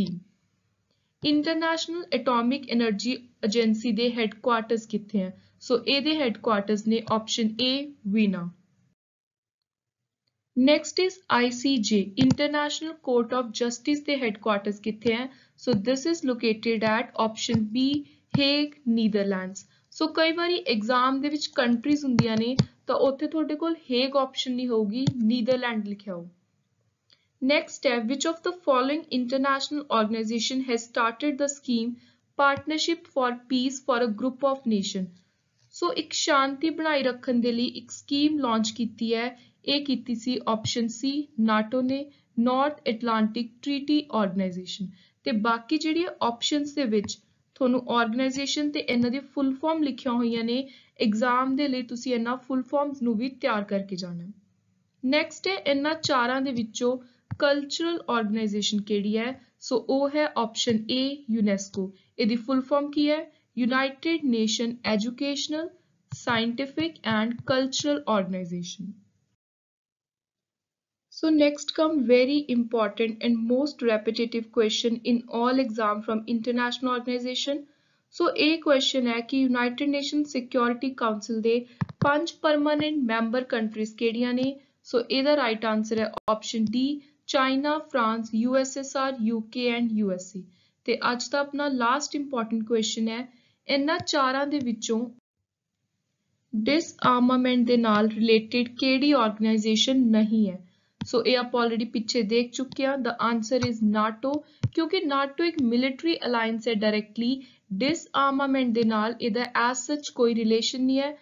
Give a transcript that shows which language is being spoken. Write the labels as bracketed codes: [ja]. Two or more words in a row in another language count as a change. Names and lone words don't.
[pa] ਇੰਟਰਨੈਸ਼ਨਲ ਐਟੋਮਿਕ ਐਨਰਜੀ ਏਜੰਸੀ ਦੇ ਹੈੱਡਕੁਆਰਟਰਸ ਕਿੱਥੇ ਹੈ। ਸੋ ਇਹਦੇ ਹੈੱਡਕੁਆਰਟਰਸ ਨੇ [en] option A [pa] ਵੀਨਾ। [en] Next is ICJ, International Court of Justice ਦੇ headquarters [pa] ਕਿੱਥੇ ਹੈ? [en] So this is located at option B, Hague, Netherlands. [pa] So ਕਈ ਵਾਰੀ exam ਦੇ ਵਿੱਚ countries ਹੁੰਦੀਆਂ ਨੇ ਤਾਂ ਉੱਥੇ ਤੁਹਾਡੇ ਕੋਲ Hague option ਨਹੀਂ ਹੋਊਗੀ, Netherlands ਲਿਖਿਆ ਹੋ। [en] Next step, which of the following international organization has started the scheme Partnership for Peace for a Group of Nations? [pa] So ਇੱਕ ਸ਼ਾਂਤੀ ਬਣਾਈ ਰੱਖਣ ਦੇ ਲਈ ਇੱਕ ਸਕੀਮ ਲਾਂਚ ਕੀਤੀ ਹੈ, ਇਹ ਕੀਤੀ ਸੀ [en] option C [pa] ਨਾਟੋ ਨੇ, ਨਾਰਥ ਐਟਲਾਂਟਿਕ ਟ੍ਰੀਟੀ ਆਰਗੇਨਾਈਜੇਸ਼ਨ। ਤੇ ਬਾਕੀ ਜਿਹੜੀਆਂ ਆਪਸ਼ਨਸ ਦੇ ਵਿੱਚ ਤੁਹਾਨੂੰ ਆਰਗੇਨਾਈਜੇਸ਼ਨ ਤੇ ਇਹਨਾਂ ਦੀ [en] full form [pa] ਲਿਖੀਆਂ ਹੋਈਆਂ ਨੇ, ਐਗਜ਼ਾਮ ਦੇ ਲਈ ਤੁਸੀਂ ਇਹਨਾਂ [en] full forms [pa] ਨੂੰ ਵੀ ਤਿਆਰ ਕਰਕੇ ਜਾਣਾ। ਨੈਕਸਟ ਹੈ ਇਹਨਾਂ ਚਾਰਾਂ ਦੇ ਵਿੱਚੋਂ [en] cultural organization [pa] ਕਿਹੜੀ ਹੈ? ਸੋ ਉਹ ਹੈ [en] option A [pa] ਯੂਨੈਸਕੋ। ਇਹਦੀ [en] full form [pa] ਕੀ ਹੈ? [en] United Nation Educational, Scientific and Cultural Organization. So next come very important and most repetitive question in all exam from international organization. So a question [hi] है कि [en] United Nations Security Council ਦੇ 5 permanent member countries [pa] ਕਿਹੜੀਆਂ ਨੇ? [en] So ਇਹਦਾ right answer ਹੈ option D, China, France, USSR, UK and USA. [pa] ਤੇ ਅੱਜ ਦਾ ਆਪਣਾ [en] last important question [pa] ਹੈ, ਇਹਨਾਂ ਚਾਰਾਂ ਦੇ ਵਿੱਚੋਂ ਡਿਸਆਰਮਾਮੈਂਟ ਦੇ ਨਾਲ ਰਿਲੇਟਡ ਕਿਹੜੀ ਆਰਗੇਨਾਈਜੇਸ਼ਨ ਨਹੀਂ ਹੈ? ਸੋ ਇਹ ਆਪਾਂ ਆਲਰੇਡੀ ਪਿੱਛੇ ਦੇਖ ਚੁੱਕੇ ਹਾਂ। [en] the answer is NATO, [pa] ਕਿਉਂਕਿ ਨਾਟੋ ਇੱਕ [en] military alliance [pa] ਹੈ ਡਾਇਰੈਕਟਲੀ, ਡਿਸਆਰਮਾਮੈਂਟ ਦੇ ਨਾਲ ਇਹਦਾ [en] as such [pa] ਕੋਈ ਰਿਲੇਸ਼ਨ ਨਹੀਂ ਹੈ।